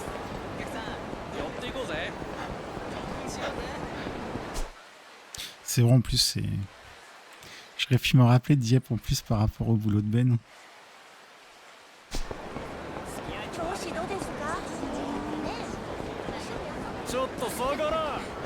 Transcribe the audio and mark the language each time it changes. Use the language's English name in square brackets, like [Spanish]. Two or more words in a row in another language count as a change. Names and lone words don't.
[Japanese] お客さん、寄っていこうぜ。 [French] C'est vrai en plus, c'est. J'aurais pu me rappeler de Dieppe en plus par rapport au boulot de Ben. [Japanese] ちょっと下がら。